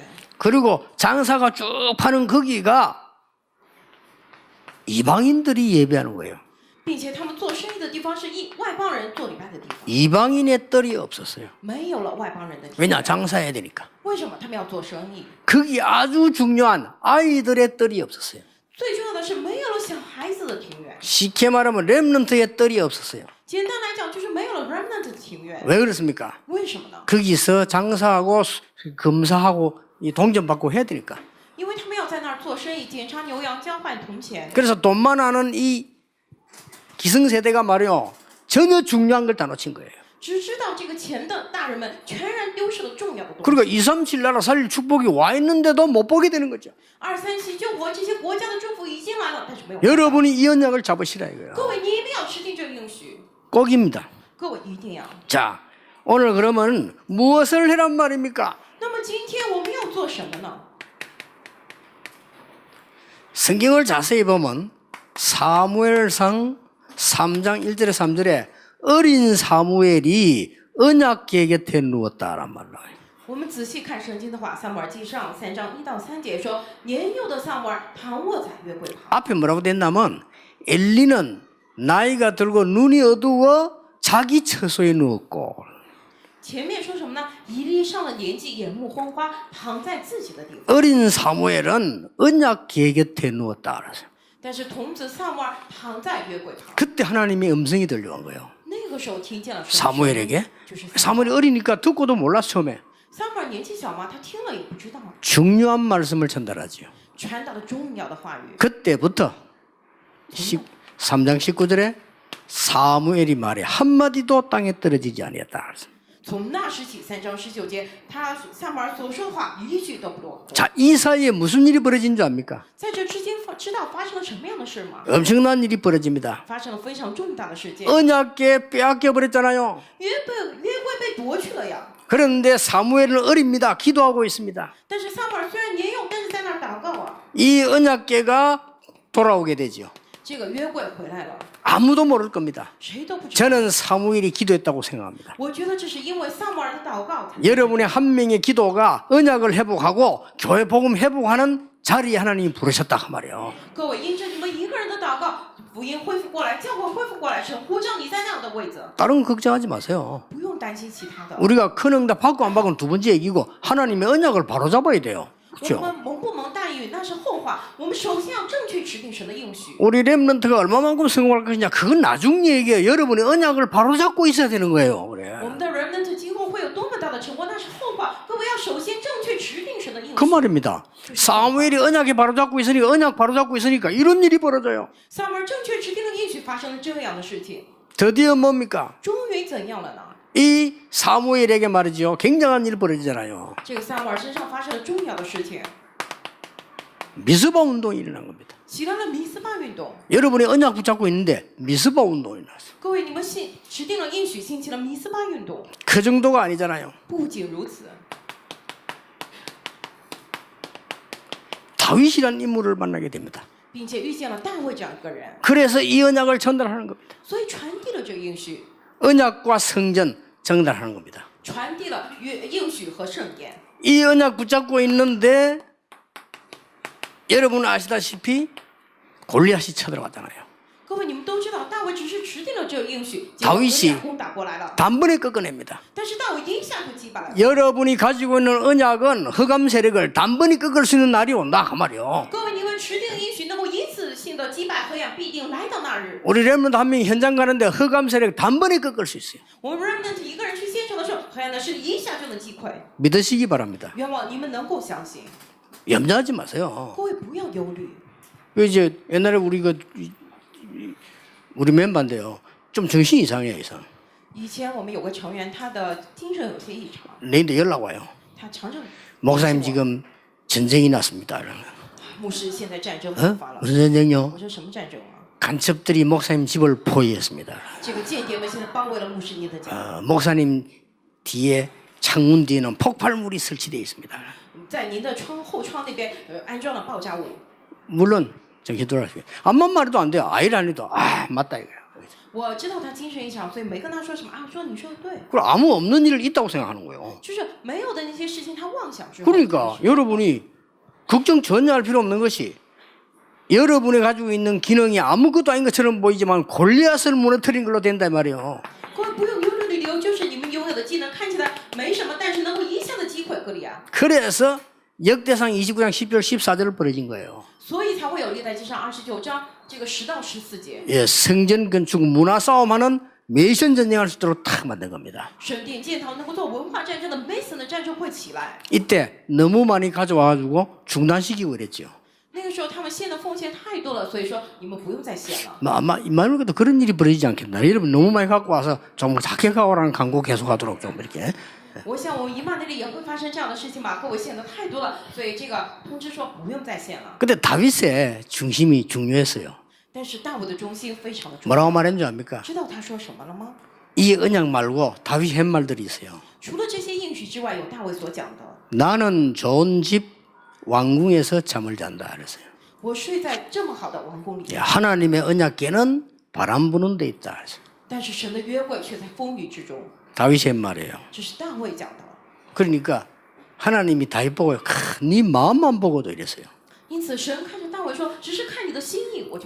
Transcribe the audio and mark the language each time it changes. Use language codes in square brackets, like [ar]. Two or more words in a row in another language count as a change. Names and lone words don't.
[ko] 그리고 장사가 쭉 파는 거기가 이방인들이 예배하는 거예요. [zh] 并且他们做生意的地方是外邦人做礼拜的地方， [ko] 이방인의 뜰이 없었어요. [zh] 没有了外邦人的庭 [ko] 왜냐? [zh] 院。 [ko] 장사해야 되니까. [zh] 为什么他们要做生意？ [ko] 거기 아주 중요한 아이들의 뜰이 없었어요. [zh] 最重要的是没有了小孩子的庭院。 [ko] 쉽게 말하면 렘넌트의 뜰이 없었어요. [zh] 简单来讲，就是没有了 remnant 的庭院。 [ko] 왜 그렇습니까? [zh] 为什么呢？ [ko] 거기서 장사하고 검사하고 이 동전받고 해야 되니까. [zh] 因为他们要在那儿尔做生意，检查牛羊，交换铜钱。 [ko] 그래서 돈만 아는 이 기성세대가 말이요 전혀 중요한 걸 다 놓친 거예요. [zh] 只知道这个钱的大人们全然丢失了重要的东西。 [ko] 그러니까 237 나라 살릴 축복이 와 있는데도 못 보게 되는 거죠. [zh] 237 救国这些国家的祝福已经来了，但是没有。 [ko] 여러분이 이 언약을 잡으시라 이거예요. [zh] 各位，你一定要持定这个应许。 [ko] 꼭입니다. [zh] 各位一定要。 [ko] 자, 오늘 그러면 무엇을 해란 말입니까? [zh] 那么今天我们要做什么呢？ [ko] 성경을 자세히 보면 사무엘상 3장 1절에 3절에 어린 사무엘이 언약궤 곁에 누웠다란 말로. [zh] 我们仔细看圣经的话，撒母耳记上3章1到3节说，年幼的撒母耳躺卧在约柜旁。 [ko] 앞에 뭐라고 됐냐면 엘리는 나이가 들고 눈이 어두워 자기 처소에 누웠고 [zh] 前面说什么呢？以利上了年纪，眼目昏花，躺在自己的地方。 [ko] 어린 사무엘은 언약궤 곁에 누웠다 그랬어요. [zh] 但是童子撒母耳躺在约柜旁。 [ko] 그때 하나님의 음성이 들려온 거예요. [zh] 那个时候听见了神的声音 [ko] 사무엘에게 [zh] 就是撒母耳 [ko] 사무엘이 어리니까 듣고도 몰랐어 처음에. [zh] 撒母耳年纪小嘛，他听了也不知道， [ko] 중요한 말씀을 전달하지요. [zh] 传达了重要的话语。 [ko] 그때부터 3장 19절에 사무엘이 말해 한마디도 땅에 떨어지지 아니었다. [zh] 从那时起，3章19节，撒母耳所说的话一句都不落。 [ko] 자, 이 사이에 무슨 일이 벌어진 줄 압니까? [zh] 在这之间知道发生了什么样的事吗？ [ko] 엄청난 일이 벌어집니다. [zh] 发生了非常重大的事件， [ko] 언약궤 빼앗겨 버렸잖아요. [zh] 约柜被夺去了呀。 [ko] 그런데 사무엘은 어립니다. 기도하고 있습니다. [zh] 但是撒母耳虽然年幼，但是在那儿祷告啊。 [ko] 이 언약궤가 돌아오게 되죠. [zh] 这个约柜回来了， [ko] 아무도 모를 겁니다. [zh] 谁都不知道。 [ko] 저는 사무엘이 기도했다고 생각합니다. [zh] 我觉得这是因为撒母耳的祷告才。 [ko] 여러분의 한 명의 기도가 언약을 회복하고 교회 복음 회복하는 자리에 하나님이 부르셨다 그 말이에요. [zh] 各位，因着你们一个人的祷告，福音恢复过来，教会恢复过来，神呼召你在那样的位置， [ko] 다른 거 걱정하지 마세요. [zh] 不用担心其他的。 [ko] 우리가 큰 응답 받고 안 받고는 두 번째 얘기고 하나님의 언약을 바로 잡아야 돼요. [zh] 我 [ko] 그렇죠? [zh] 们蒙不蒙大应那是后话，我们首先要正确持定神的应许。 [ko] 우리 렘넌트가 얼마만큼 성공할 것이냐 그건 나중 얘기예요. 여러분의 언약을 바로 잡고 있어야 되는 거예요. 그래. [zh] 我们的 remnant 今后会有多么大的成功，那是后话。各位要首先正确持定神的应 [ko] 그 [zh] 许。 [ko] 말입니다. 사무엘이 언약에 바로 잡고 있으니까 언약 바로 잡고 있으니까 이런 일이 벌어져요. [zh] 撒母耳正确持定了应许，发生了这样的事情， [ko] 드디어 뭡니까? [zh] 终于怎样了呢？ [ko] 이 사무엘에게 말이죠. 굉장한 일이 벌어지잖아요. [zh] 这个撒母耳身上发生了重要的事情， [ko] 미스바 운동이 일어난 겁니다. [zh] 起来了米斯巴运动。 [ko] 여러분이 언약 붙잡고 있는데 미스바 운동이 일어났어요. [zh] 各位，你们持定了应许，兴起了米斯巴运动。 [ko] 그 정도가 아니잖아요. [zh] 不仅如此， [ko] 다윗이라는 인물을 만나게 됩니다. [zh] 并且遇见了大卫这样一个人， [ko] 그래서 이 언약을 전달하는 겁니다. [zh] 所以传递了这个应许， [ko] 언약과 성전 전달하는 겁니다. [zh] 传递了应许和圣言。 [ko] 이 언약 붙잡고 있는데 여러분 아시다시피 골리앗이 쳐들어갔잖아요. [zh] 各位，你们都知道，大卫只是持定了这个应许，结 [ko] 다윗이 [zh] 果哥利亚攻打过来了， [ko] 단번에 꺾어냅니다. [zh] 但是大卫一下就击败了。 [ko] 여러분이 가지고 있는 언약은 흑암 세력을 단번에 꺾을 수 있는 날이 온다 그 말이요. [zh] 各位，你们持定应许能够一次性的击败黑暗，必定来到那日。 [ko] 우리 렘넌트 한 명이 현장 가는데 흑암 세력 단번에 꺾을 수 있어요. [zh] 我们 remnant 一个人去现场的时候，黑暗的势力一下就能击溃。 [ko] 믿으시기 바랍니다. [zh] 愿望你们能够相信， [ko] 염려하지 마세요. [zh] 各位不要忧虑。 [ko] 그 이제 옛날에 우리 멤버인데요. 좀 정신이 이상해요, 이상. [zh] 以前我们有个成员，他的精神有些异常， [ko] 내일도 연락 와요. [zh] 他常常 [ko] 목사님 지금 전쟁이 났습니다. 이러면. [zh] 牧师现在战争爆 [ko] 어? [zh] 发了。 [ko] 무슨 전쟁요? [zh] 我说什么战争啊？ [ko] 간첩들이 목사님 집을 포위했습니다. [zh] 这个间谍们现在包围了牧师您的家， [ko] 목사님 뒤에 창문 뒤에는 폭발물이 설치되어 있습니다. [zh] 在您的后窗那边安装了爆炸物。 [ko] 물론 정신 돌아가시고 암만 말해도 안 돼요. 아이를 안 해도 맞다 이거야. [zh] 我知道他精神异常，所以没跟他说什么啊，说你说的对， [ko] 그리고 아무 없는 일을 있다고 생각하는 거예요. [zh] 就是没有的那些事情，他妄想之后。 [ko] 그러니까 여러분이 걱정 전혀 할 필요 없는 것이 여러분이 가지고 있는 기능이 아무것도 아닌 것처럼 보이지만 골리앗을 무너뜨린 걸로 된다 이 말이에요. [zh] 各位不用忧虑的理由就是你们拥有的技能看起来没什么，但是能够一下子击溃歌利亚， [ko] 그래서 역대상 29장 10절 14절을 벌어진 거예요. [zh] 所以才会有历代记上29章这个10到14节， [ko] 예, 성전 건축 문화 싸움하는 메이션 전쟁할 수 있도록 탁 만든 겁니다. [zh] 神殿建堂能够做文化战争的 Mason 的战争会起来。 [ko] 이때 너무 많이 가져와가지고 중단시키고 그랬죠. [zh] 那个时候他们献的奉献太多了，所以说你们不用再献了。 [ko] 아마 이만해도 그런 일이 벌어지지 않겠나. 여러분 너무 많이 갖고 와서 좀 작게 가오라는 광고 계속하도록 좀 이렇게. [zh] 我想我们以马内利也会发生这样的事情吧，各位献的太多了，所以这个通知说不用再献了。 [ko] 근데 다윗의 중심이 중요했어요. [zh] 但是大卫的中心非常的重要， [ko] 뭐라고 말했는지 압니까? [zh] 知道他说什么了吗？ [ko] 이 언약 말고 다윗이 한 말들이 있어요. [zh] 除了这些应许之外，有大卫所讲的， [ko] 나는 좋은 집 왕궁에서 잠을 잔다 그랬어요. [zh] 我睡在这么好的王宫里， [ko] 하나님의 언약궤는 바람 부는 데 있다 그랬어요. [zh] 但是神的约柜却在风雨之中， [ko] 다윗이 한 말이에요. [zh] 这是大卫讲的。 [ko] 그러니까 하나님이 다윗 보고 네 마음만 보고도 이랬어요. [zh] 因此神看着大卫说，只是看你的心意，我就。